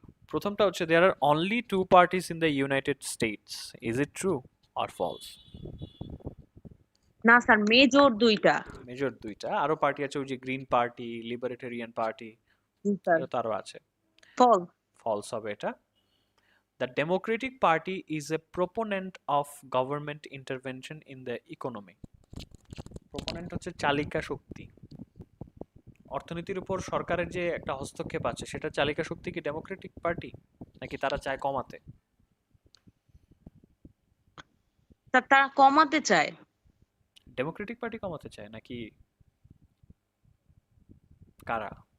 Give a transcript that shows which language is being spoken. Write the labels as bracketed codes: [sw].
[en] প্রথমটা হচ্ছে there are only two parties in the United States. Is it true or false? [bn] না sir, major দুইটা। Major দুইটা, আরো পার্টি আছে, ওই যে গ্রিন পার্টি, লিবারেটেরিয়ান পার্টি, জি স্যার। এটা তো আরো আছে। [en] False. [bn] ফলস হবে এটা। [en] The Democratic Party is a proponent of government intervention in the economy. [bn] Proponent হচ্ছে চালিকা শক্তি, অর্থনীতির উপর সরকারের যে একটা হস্তক্ষেপ আছে, সেটা চালিকা শক্তি কি ডেমোক্রেটিক পার্টি, নাকি তারা চায় কমাতে? স্যার তারা কমাতে চায়। ডেমোক্রেটিক পার্টি কমাতে চায় নাকি কারা?